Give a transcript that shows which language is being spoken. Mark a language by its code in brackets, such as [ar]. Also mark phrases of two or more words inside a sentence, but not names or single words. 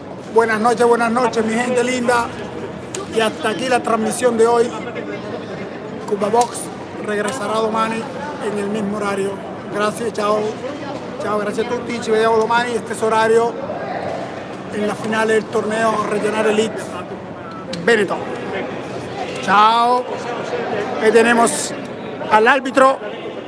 [es] Buenas noches, mi gente linda. Y hasta aquí la transmisión de hoy. Cuba Box regresará domani en el mismo horario. Gracias, [it] ciao. Ciao, grazie a tutti. Ci vediamo domani, stesso orario, [es] en la finale del torneo regional Elite Benetton. Chao. Ahí tenemos al árbitro